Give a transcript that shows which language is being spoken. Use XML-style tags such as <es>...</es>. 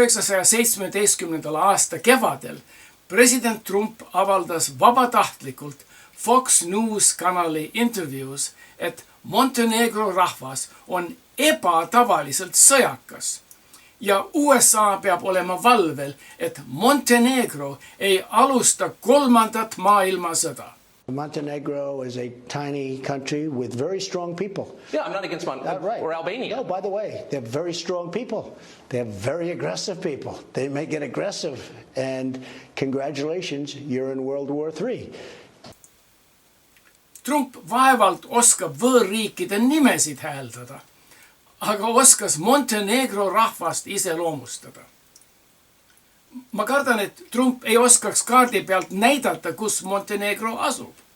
<et>1917. aasta kevadel president Trump avaldas vabatahtlikult Fox News kanali intervjuus, et Montenegro rahvas on ebatavaliselt sõjakas ja USA peab olema valvel, et Montenegro ei alusta 3. maailmasõda.</et> <en>Montenegro is a tiny country with very strong people. Yeah, I'm not against Montenegro or Albania. No, by the way, they're very strong people. They're very aggressive people. They may get aggressive, and congratulations, you're in World War III.</en> <et>Trump vaevalt oskab võõrriikide nimesid hääldada, aga oskas Montenegro rahvast iseloomustada. Ma kardan, et Trump ei oskaks kaardi pealt näidata, kus Montenegro asub.</et>